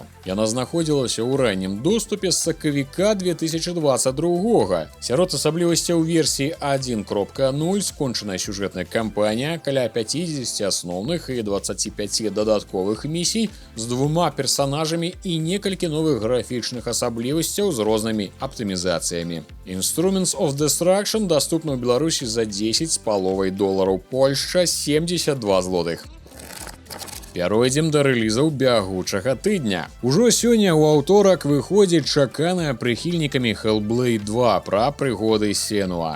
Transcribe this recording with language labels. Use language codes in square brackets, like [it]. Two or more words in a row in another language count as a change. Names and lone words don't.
[be] Яна знаходзілася ў раннім доступе з сакавіка 2022. Сярод асаблівасцяў версіі 1.0 скончаная сюжэтная кампанія, каля 50 асноўных і 25 дадатковых місій з 2 персанажамі і некалькі новых графічных асаблівасцяў з рознымі аптымізацыямі. Instruments of Destruction даступна ў Беларусі за $10,5, Польшча 72 злотых. Пяройдзем да рэлізаў бягучага тыдня. Ужо сёння ў аўторак выходзіць чаканая прыхільнікамі Hellblade 2 пра прыгоды Сенуа.